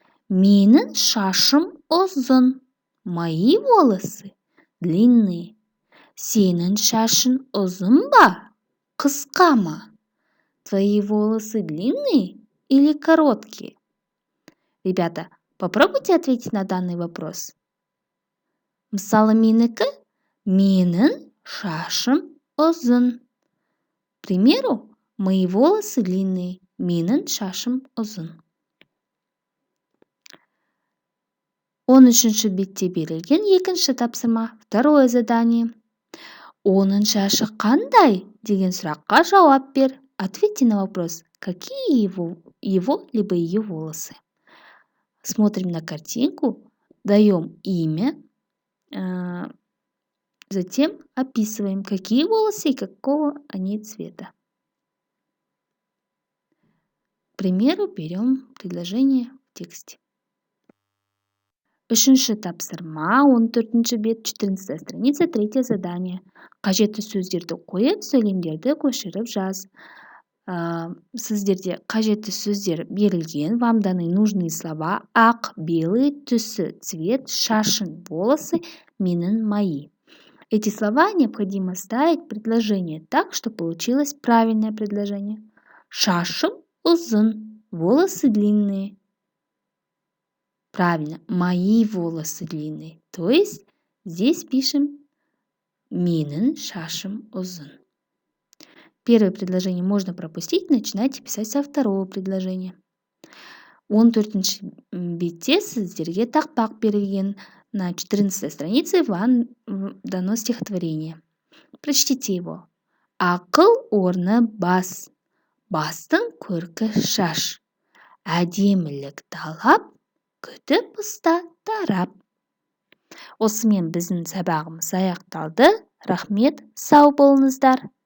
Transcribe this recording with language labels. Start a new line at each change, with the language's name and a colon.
Kazakh: Менің шашым ұзын.
Russian: Мои волосы длинные.
Kazakh: Сенің шашың ұзын ба? Қысқа ма?
Russian: Твои волосы длинные или короткие? Ребята, попробуйте ответить на данный вопрос.
Kazakh: Мысалы, менікі, менің шашым ұзын.
Russian: К примеру, мои волосы длинные.
Kazakh: Менің шашым ұзын. 13-ші бетте берілген екінші тапсырма,
Russian: второе задание.
Kazakh: Оның шашы қандай? Деген сұраққа жауап бер.
Russian: Ответьте на вопрос, какие его либо ее волосы. Смотрим на картинку, даем имя, затем описываем, какие волосы и какого они цвета. К примеру, берем предложение в тексте.
Kazakh: Үшінші тапсырма, 14-ші бет,
Russian: 14 страница, 3 задание.
Kazakh: Қажетті сөздерді қойып, сөйлемдерді көшіріп жаз. сіздерде қажетті сөздер берілген.
Russian: Вам даны нужные слова: ақ, белый, түсі, цвет, шашын, волосы, менің, мои. Эти слова необходимо ставить в предложение так, чтобы получилось правильное предложение.
Kazakh: Шашым uzun,
Russian: волосы длинные. Правильно, мои волосы длинные. То есть здесь пишем
Kazakh: менің шашым uzun.
Russian: Первое предложение можно пропустить, начинайте писать со второго предложения.
Kazakh: 14 бетте сіздерге тақпақ берілген.
Russian: На 14 странице вам дано стихотворение. Прочтите его.
Kazakh: Ақыл орны бас, бастың көркі шаш. Әдемілік талап, күтіп ұста тарап. Осымен біздің сабағымыз аяқталды. Рахмет, сау болыңыздар.